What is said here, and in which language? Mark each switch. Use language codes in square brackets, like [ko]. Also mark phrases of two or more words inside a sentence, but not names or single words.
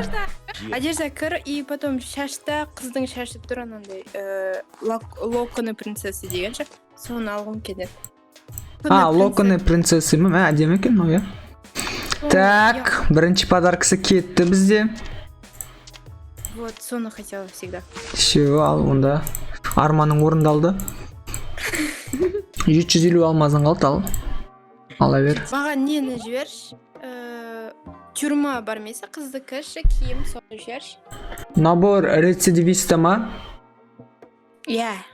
[kk] Одежда кір, [ru] и потом [kk] шашта, қыздың шашы тұр анандай [ru] локоны принцессы [kk] дегенше, соны алғым келеді. [ru] Локоны принцессы [kk] ма? Әдемі екен мынау, иә. Так, бірінші подаркасы кетті бізде. [ru] Вот, соны хотела всегда. Все, [kk] ал онда арманың орындалды. 750 алмазың қалды, ал. Ала бер. Маған нені жіберші? Тюрма бар месе, қыздікі, киім, соны жіберші. [ru] Набор рецидивиста ма? [kk] Иә.